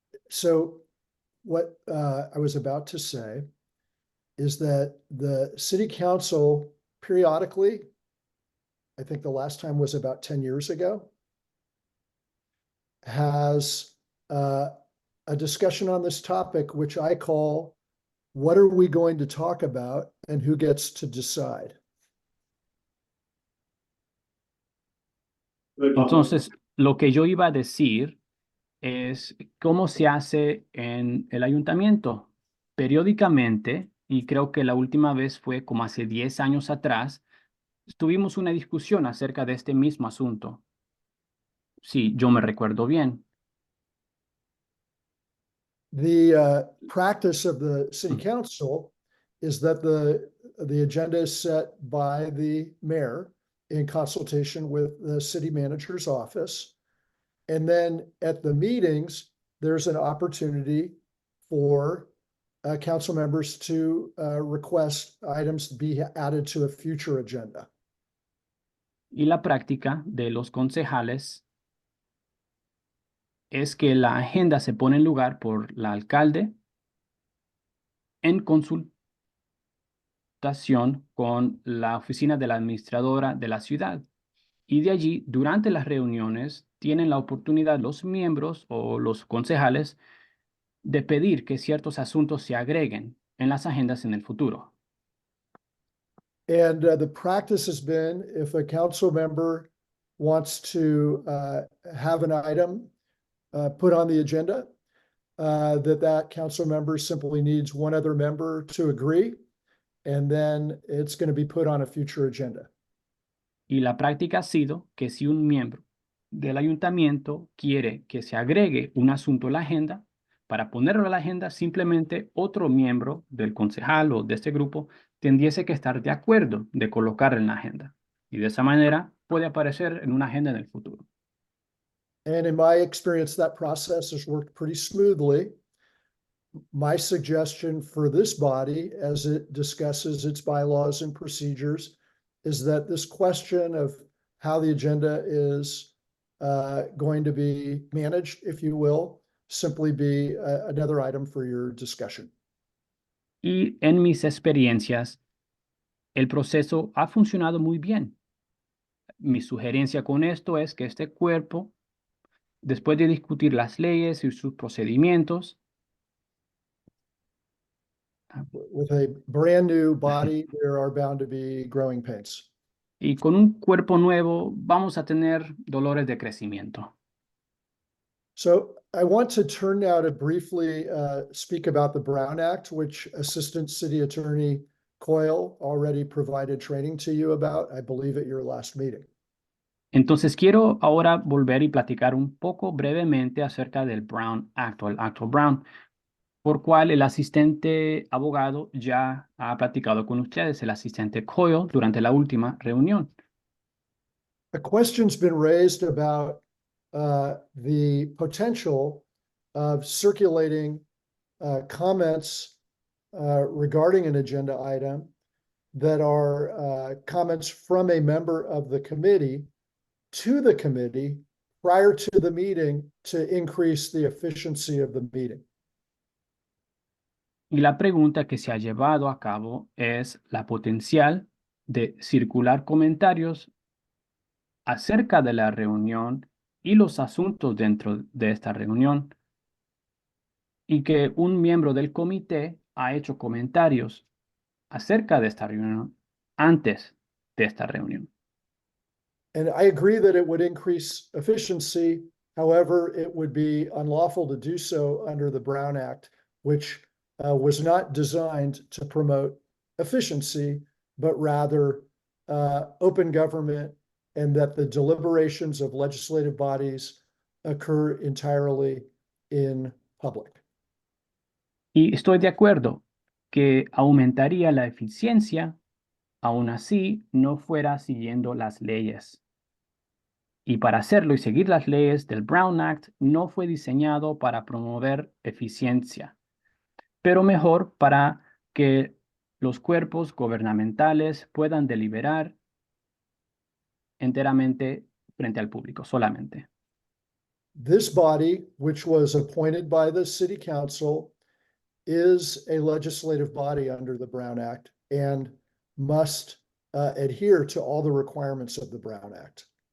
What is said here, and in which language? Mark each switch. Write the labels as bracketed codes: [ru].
[en] So what I was about to say is that the city council periodically, I think the last time was about 10 years ago, has a discussion on this topic, which I call, what are we going to talk about and who gets to decide? [es] Entonces, lo que yo iba a decir es cómo se hace en el ayuntamiento. Periódicamente, y creo que la última vez fue como hace 10 años atrás, tuvimos una discusión acerca de este mismo asunto. Sí, yo me recuerdo bien. [en] The practice of the city council is that the agenda is set by the mayor in consultation with the city manager's office. And then at the meetings, there's an opportunity for council members to request items to be added to a future agenda. [es] Y la práctica de los concejales es que la agenda se pone en lugar por el alcalde en consultación con la oficina de la administradora de la ciudad. Y de allí, durante las reuniones, tienen la oportunidad los miembros o los concejales de pedir que ciertos asuntos se agreguen en las agendas en el futuro. [en] And the practice has been, if a council member wants to have an item put on the agenda, that council member simply needs one other member to agree, and then it's going to be put on a future agenda. [es] Y la práctica ha sido que si un miembro del ayuntamiento quiere que se agregue un asunto a la agenda, para ponerlo a la agenda, simplemente otro miembro del concejal o de este grupo tendría que estar de acuerdo de colocar en la agenda. Y de esa manera puede aparecer en una agenda en el futuro. [en] And in my experience, that process has worked pretty smoothly. My suggestion for this body, as it discusses its bylaws and procedures, is that this question of how the agenda is going to be managed, if you will, simply be another item for your discussion. [es] Y en mis experiencias, el proceso ha funcionado muy bien. Mi sugerencia con esto es que este cuerpo, después de discutir las leyes y sus procedimientos, [en] With a brand new body, there are bound to be growing pains. [es] y con un cuerpo nuevo vamos a tener dolores de crecimiento. [en] So I want to turn now to briefly speak about the Brown Act, which Assistant City Attorney Coyle already provided training to you about, I believe, at your last meeting. [es] Entonces quiero ahora volver y platicar un poco brevemente acerca del Brown Act o el Acto Brown, por cual el asistente abogado ya ha platicado con ustedes, el asistente Coyle, durante la última reunión. [en] A question's been raised about the potential of circulating comments regarding an agenda item that are comments from a member of the committee to the committee prior to the meeting to increase the efficiency of the meeting. [es] Y la pregunta que se ha llevado a cabo es la potencial de circular comentarios acerca de la reunión y los asuntos dentro de esta reunión, y que un miembro del comité ha hecho comentarios acerca de esta reunión antes de esta reunión. [en] And I agree that it would increase efficiency. However, it would be unlawful to do so under the Brown Act, which was not designed to promote efficiency, but rather open government, and that the deliberations of legislative bodies occur entirely in public. [es] Y estoy de acuerdo que aumentaría la eficiencia, aún así no fuera siguiendo las leyes. Y para hacerlo y seguir las leyes del Brown Act no fue diseñado para promover eficiencia, pero mejor para que los cuerpos gubernamentales puedan deliberar enteramente frente al público solamente. [en] This body, which was appointed by the city council, is a legislative body under the Brown Act and must adhere to all the requirements of the Brown Act.